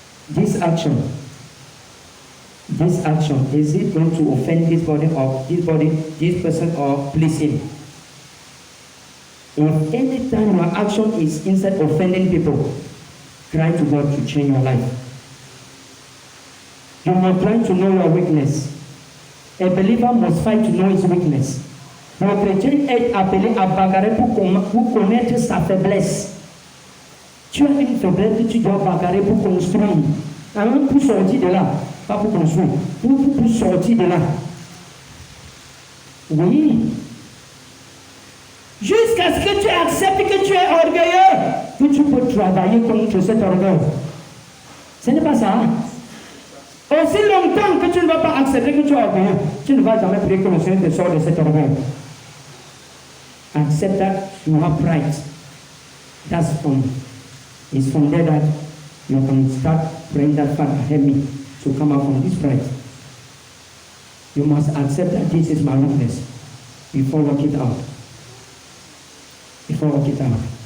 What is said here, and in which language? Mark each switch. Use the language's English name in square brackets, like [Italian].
[English] This action, is it going to offend this person or please him? If any time your action is instead offending people, cry to God to change your life. You must try to know your weakness. A believer must fight to know his weakness. [French] Le chrétien est appelé à bagarrer pour connaître sa faiblesse. Tu as une faiblesse que tu dois bagarrer pour construire. Alors pour sortir de là, pas pour construire, pour sortir de là. Oui. Jusqu'à ce que tu acceptes que tu es orgueilleux, que tu peux travailler contre cet orgueil. Ce n'est pas ça. Aussi longtemps que tu ne vas pas accepter que tu es orgueilleux, tu ne vas jamais prier que le Seigneur te sorte de cet orgueil. [English] Accept that you have pride. It's from there that you can start praying that Father help me to come out from this pride. You must accept that this is my weakness before work it out. Before work it out.